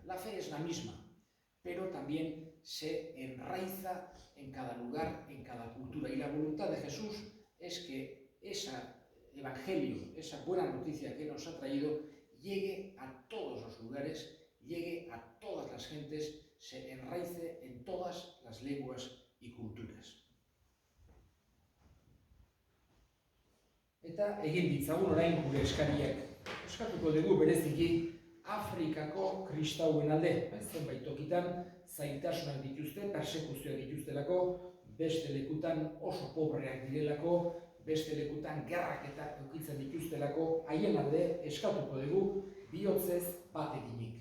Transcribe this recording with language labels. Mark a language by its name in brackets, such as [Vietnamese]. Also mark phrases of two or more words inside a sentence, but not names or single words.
[Spanish] La fe es la misma, pero también se enraiza en cada lugar, en cada cultura. Y la voluntad de Jesús es que ese evangelio, esa buena noticia que nos ha traído, llegue a todos los lugares, llegue a todas las gentes, se enraice en todas las lenguas y culturas. [Basque] Eta egin ditzagun orain gure eskariak. Eskatuko dugu bereziki Afrikako kristauen alde. Zenbait tokitan zailtasunak dituzte, persekuzioak dituztelako, beste lekutan oso pobreak direlako, beste lekutan gerrak eta eukitzen dituztelako, haien alde eskatuko dugu bihotzez bat eginik.